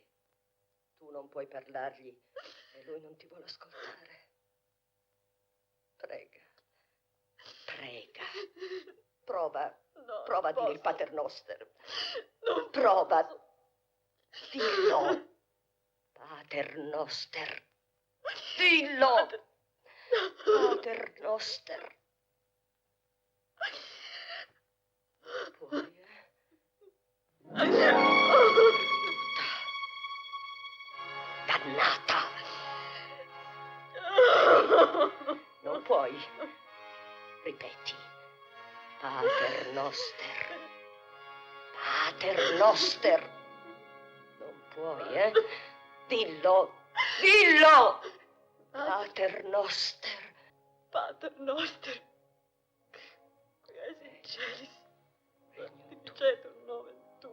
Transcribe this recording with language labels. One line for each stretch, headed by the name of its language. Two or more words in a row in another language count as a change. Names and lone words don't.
Italian: Tu non puoi parlargli e lui non ti vuole ascoltare. Prega. Prova a dire il Pater Noster. Non Prova. posso. Dillo.
Latin: Pater Noster.
Italian: Dillo.
Latin: Pater Noster.
Italian: Puoi, Dannata. Non puoi. Ripeti.
Latin: Pater Noster. Pater Noster.
Italian: Non puoi, Dillo. Dillo.
Latin: Pater Noster. Pater Noster. Quies in celis. Regnum tuum. Cetur nomen tuum.